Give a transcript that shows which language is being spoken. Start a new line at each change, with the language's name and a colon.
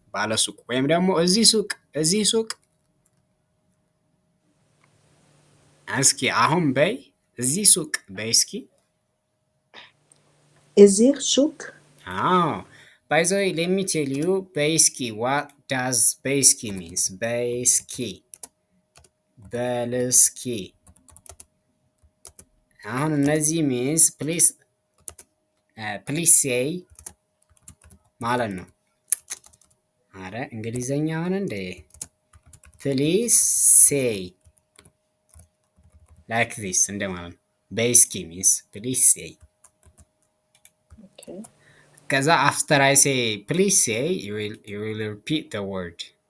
Amharic: ባለ ሱቅ ወይም ደግሞ እዚህ ሱቅ። እስኪ አሁን በይ እዚህ ሱቅ በይ እስኪ። እዚህ ሱቅ
English: By the way, let me tell you, Beiski, what does Beiski means? Beiski. Beliski.
Amharic: አሁን እነዚህ
English: means please say
Amharic: ማለት ነው። አረ እንግሊዘኛ ሆነ እንዴ?
English: Please say like this
Amharic: እንደማለት ነው።
English: Beiski means please say. ኦኬ ከዛ after I say please say you will repeat the word.